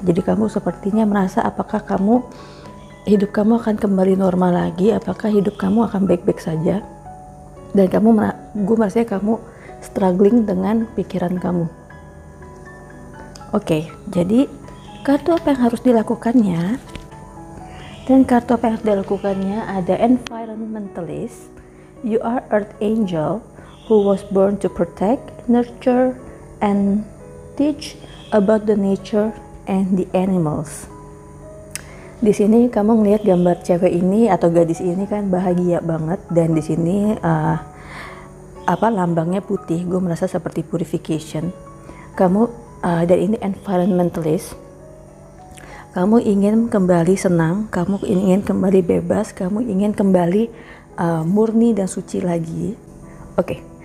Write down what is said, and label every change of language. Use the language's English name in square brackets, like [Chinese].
[Indonesian] Jadi kamu sepertinya merasa apakah hidup kamu akan kembali normal lagi, apakah hidup kamu akan baik-baik saja. Dan gue merasa kamu struggling dengan pikiran kamu. Oke, jadi kartu apa yang harus dilakukannya? Dan kartu apa yang harus dilakukannya ada environmentalist. [English] You are earth angel who was born to protect, nurture, and teach about the nature and the animals. [Indonesian] Di sini kamu ngelihat gambar cewek ini atau gadis ini kan bahagia banget, dan di sini lambangnya putih. Gue merasa seperti purification. Kamu dan ini environmentalist. Kamu ingin kembali senang, kamu ingin kembali bebas, kamu ingin kembali murni dan suci lagi. Oke.